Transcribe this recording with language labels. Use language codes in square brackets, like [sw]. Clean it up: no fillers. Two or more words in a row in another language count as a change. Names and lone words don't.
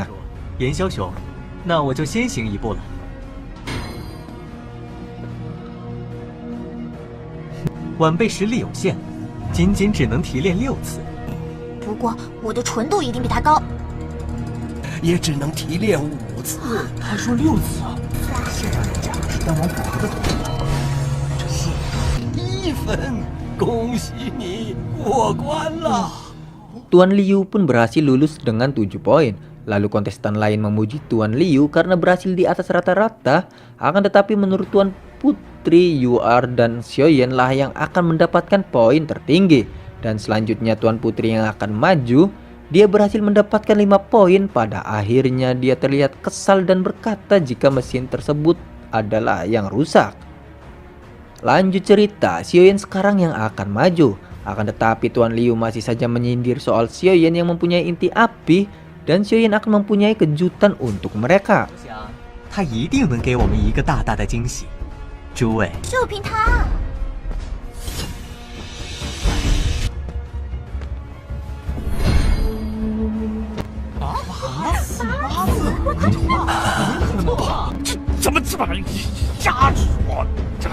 [zh] Yan Xiaoxiu, 那我就先行一步了. 晚辈实力有限，仅仅只能提炼6次。不过我的纯度一定比他高。也只能提炼5次。他说6次啊！现在人家是丹王古河的头子，这41分，恭喜你过关了。 [id] Tuan Liu pun berhasil lulus dengan 7 poin. Lalu kontestan lain memuji Tuan Liu karena berhasil di atas rata-rata. Akan tetapi menurut Tuan Putri, Yuar dan Xiaoyan lah yang akan mendapatkan poin tertinggi. Dan selanjutnya Tuan Putri yang akan maju. Dia berhasil mendapatkan 5 poin. Pada akhirnya dia terlihat kesal dan berkata jika mesin tersebut adalah yang rusak. Lanjut cerita, Xiaoyan sekarang yang akan maju. Akan tetapi Tuan Liu masih saja menyindir soal Xiaoyan yang mempunyai inti api. dan Xiaoyan akan mempunyai kejutan untuk mereka. [zh] 他一定能给我们一个大大的惊喜。诸位，就凭他，怎么这么瞎说？这